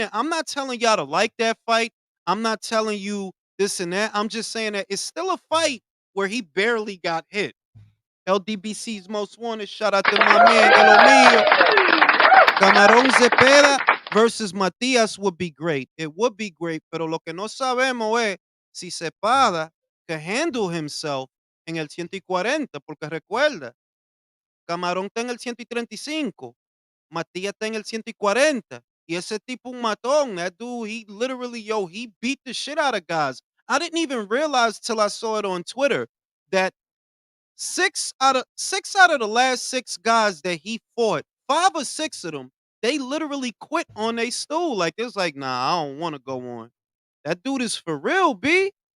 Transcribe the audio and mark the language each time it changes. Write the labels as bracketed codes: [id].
[en] And I'm not telling y'all to like that fight. I'm not telling you this and that. I'm just saying that it's still a fight where he barely got hit. LDBC's most wanted. Shout out to my man, [es] de lo mío. [en] Camarón Cepeda versus Matias would be great. It would be great, [es] pero lo que no sabemos es si Cepeda [en] can handle himself [es] en el 140, porque recuerda, Camarón está en el 135, Matías está en el 140, y ese tipo un matón. [en] That dude, he literally, he beat the shit out of guys. I didn't even realize till I saw it on Twitter that six out of the last six guys that he fought, five or six of them, they literally quit on their stool. Like it's like, nah, I don't want to go on. That dude is for real, B.